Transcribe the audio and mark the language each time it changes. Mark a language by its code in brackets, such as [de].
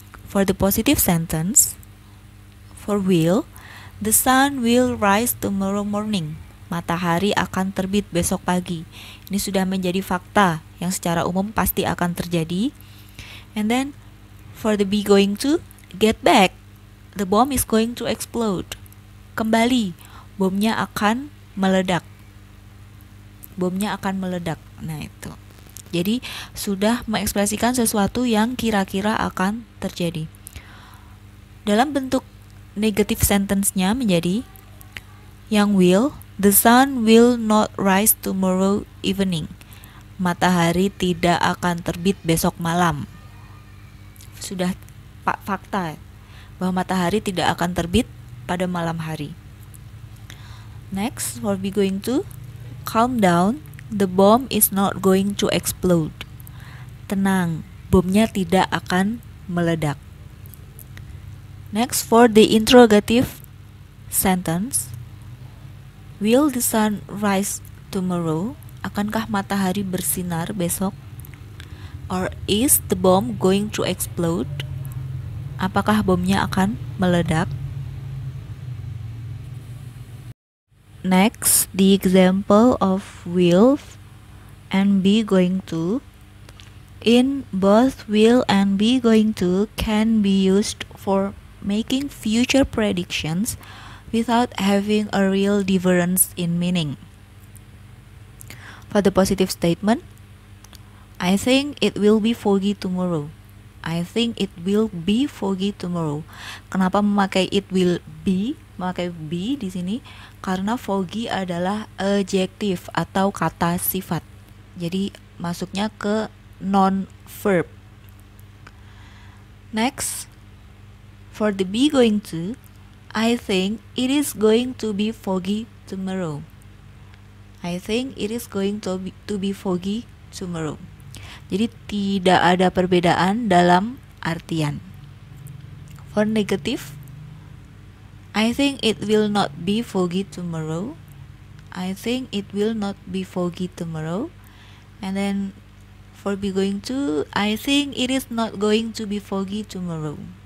[en] For the positive sentence, for will, the sun will rise tomorrow morning. [id] Matahari akan terbit besok pagi. Ini sudah menjadi fakta yang secara umum pasti akan terjadi. [en] And then for the be going to, get back. The bomb is going to explode. [id] Kembali, bomnya akan meledak. Bomnya akan meledak. Nah itu. Jadi sudah mengekspresikan sesuatu yang kira-kira akan terjadi. Dalam bentuk negative sentence-nya menjadi yang [en] will, the sun will not rise tomorrow evening. [id] Matahari tidak akan terbit besok malam. Sudah fakta bahwa matahari tidak akan terbit pada malam hari. [en] Next, for be going to, calm down, the bomb is not going to explode. [id] Tenang, bomnya tidak akan meledak. [en] Next, for the interrogative sentence, will the sun rise tomorrow? [id] Akankah matahari bersinar besok? [en] Or is the bomb going to explode? [id] Apakah bomnya akan meledak? [en] Next, the example of will and be going to. In both will and be going to can be used for making future predictions without having a real difference in meaning. For the positive statement, I think it will be foggy tomorrow. I think it will be foggy tomorrow. [id] Kenapa memakai [en] it will be, [id] memakai be di sini? Karena foggy adalah adjektif atau kata sifat. Jadi masuknya ke non-verb. [en] Next, for the be going to, I think it is going to be foggy tomorrow. I think it is going to be foggy tomorrow. [id] Jadi tidak ada perbedaan dalam artian. [en] For negative, I think it will not be foggy tomorrow. I think it will not be foggy tomorrow. And then for be going to, I think it is not going to be foggy tomorrow.